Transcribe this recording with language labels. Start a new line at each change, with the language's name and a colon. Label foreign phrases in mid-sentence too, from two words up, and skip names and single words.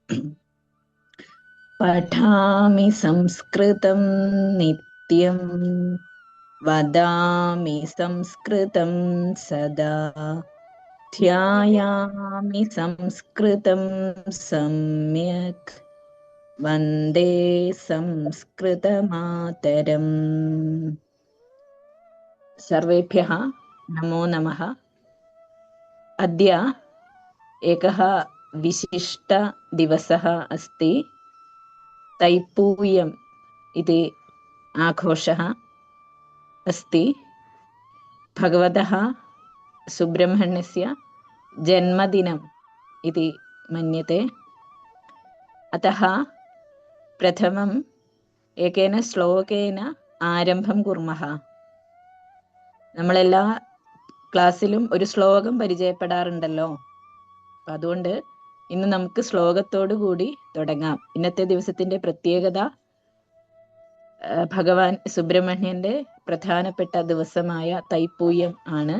Sanskrit: पठामि संस्कृतं नित्यं वदामि संस्कृतं सदा ध्यायामि संस्कृतं सम्यक् वन्दे संस्कृतमातरम्. सर्वेभ्यः नमो नमः. അദ്യ एकः विशिष्टदिवसः अस्ति. तैपूयम् इति आघोषः अस्ति. भगवतः सुब्रह्मण्यस्य जन्मदिनम् इति मन्यते. अतः प्रथमम् एकेन श्लोकेन आरम्भं कुर्मः.
Malayalam: നമ്മളെല്ലാ ക്ലാസ്സിലും ഒരു ശ്ലോകം പരിചയപ്പെടാറുണ്ടല്ലോ. അപ്പം അതുകൊണ്ട് ഇന്ന് നമുക്ക് ശ്ലോകത്തോടു കൂടി തുടങ്ങാം. ഇന്നത്തെ ദിവസത്തിന്റെ പ്രത്യേകത ഭഗവാൻ സുബ്രഹ്മണ്യന്റെ പ്രധാനപ്പെട്ട ദിവസമായ തൈപ്പൂയം ആണ്.